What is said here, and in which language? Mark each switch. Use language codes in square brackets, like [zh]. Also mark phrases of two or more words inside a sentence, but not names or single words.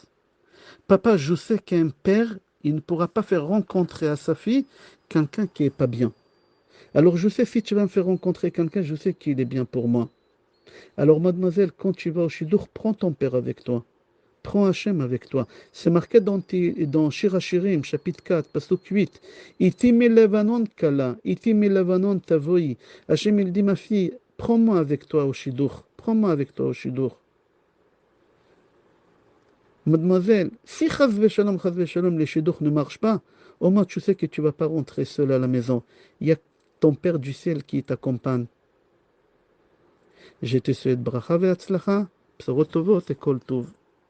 [fr] Papa, je sais qu'un père, il ne pourra pas faire rencontrer à sa fille quelqu'un qui est pas bien. Alors je sais, si tu vas me faire rencontrer quelqu'un, je sais qu'il est bien pour moi. Alors mademoiselle, quand tu vas au Shidour, prends ton père avec toi. Prends Hachem avec toi. C'est marqué dans Shir Hashirim, chapitre 4, pasuk 8. [he] אתי מלבנון כלה, אתי מלבנון תבואי. [fr] Hachem, il dit, ma fille, prends-moi avec toi au Shidour. Prends-moi avec toi au Shidour. Mademoiselle, si [he] חס ושלום, [fr] les Shidour ne marchent pas, au moins tu sais que tu ne vas pas rentrer seule à la maison. Il y a ton Père du ciel qui t'accompagne. Je te souhaite [he] ברכה והצלחה, בשורות טובות [fr] et [he] כל טוב.